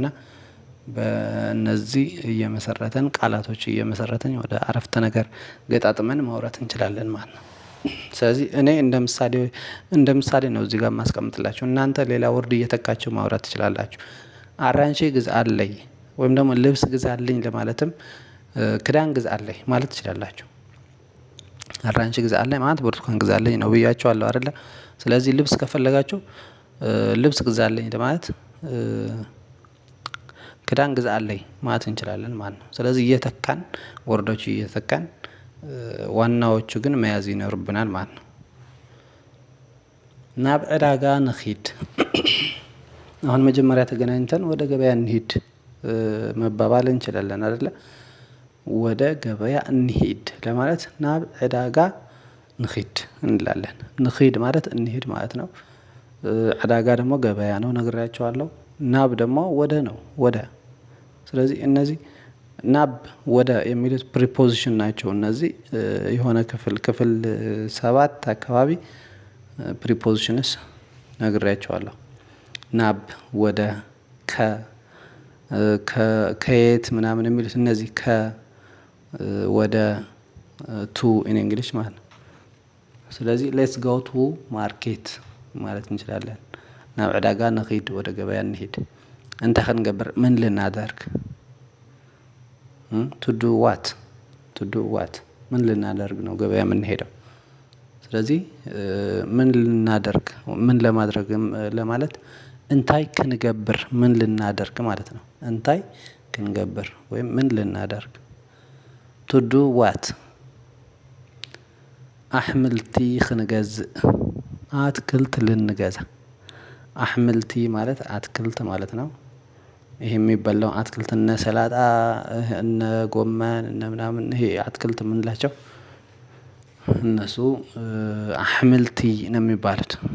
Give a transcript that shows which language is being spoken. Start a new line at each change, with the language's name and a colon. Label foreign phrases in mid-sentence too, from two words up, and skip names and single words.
Amharic: በእነዚህ እየመሰረተን ቃላቶች እየመሰረተን ወደ አረፍተ ነገር ገጣጥመን ማውራት እንችላለን ማለት ነው። ስለዚህ እኔ እንደ ምሳሌ ነው እዚህ ጋር የማስቀምጥላችሁ። እናንተ ሌላ ወርድ እየተካችሁ ማውራት ትችላላችሁ። አራንሺ ግዛልኝ ወይም ደግሞ ልብስ ግዛልኝ ለማለትም ክዳን ግዛልኝ ማለት ትችላላችሁ። አራንሺ ግዛልኝ ማለት ብርቱካን ግዛልኝ ነው ብያችኋለሁ አይደለ? ስለዚህ ልብስ ከፈለጋችሁ ልብስ ግዛልኝ ለማለት ክዳን ግዛልኝ ማለት እንችላለን ማለት ነው። ስለዚህ እየተካን ወርዶች እየተካን ዋናዎቹ ግን መያዝ ይኖርብናል ማለት ነው።
Tigrinya: ናብ ዕዳጋ ንኺድ።
Amharic: አሁን መጀመሪያ ተገናኝተን ወደ ገበያ እንሂድ መባባል እንችላለን አይደለ? ወደ ገበያ እንሂድ ለማለት
Tigrinya: ናብ ዕዳጋ ንኺድ
Amharic: እንላለን። ንኺድ ማለት እንሂድ ማለት ነው። ዕዳጋ ደግሞ ገበያ ነው ነግሬያቸዋለሁ። ናብ ደግሞ ወደ ነው ወደ። ስለዚህ እነዚህ ናብ ወደ የሚሉት ፕሪፖዚሽን ናቸው። እነዚህ የሆነ ክፍል 7 አካባቢ ፕሪፖዚሽንስ ነግሬያቸዋለሁ። ናብ ወደ ከየት ምናምን የሚሉት እነዚህ ወደ
English: to in English
Amharic: ማለት ነው። ስለዚህ
English: let's go to market
Amharic: ማለት እንችላለን።
Tigrinya: ናብ ዕዳጋ ንኺድ
Amharic: ወደ ገበያ እንሂድ።
Tigrinya: እንታይ ክንገብር
Amharic: ምን ልናደርግ
English: to do what
Amharic: ምን ልናደርግ ነው ገበያ የምንሄደው። ስለዚህ ምን ልናደርግ ምን ለማድረግ ለማለት
Tigrinya: እንታይ ክንገብር
Amharic: ምን ልናደርግ ማለት ነው።
Tigrinya: እንታይ ክንገብር
Amharic: ወይም ምን ልናደርግ።
English: to do what።
Tigrinya: አሕምልቲ ክንገዝእ
Amharic: አትክልት ልንገዛ። አሕምልቲ ማለት አትክልት ማለት ነው። ይሄ የሚበላው አትክልት እነ ሰላጣ እነ ጎመን እነ ምናምን ይሄ አትክልት የምንላቸው እነሱ አሕምልቲ ነው የሚባሉት።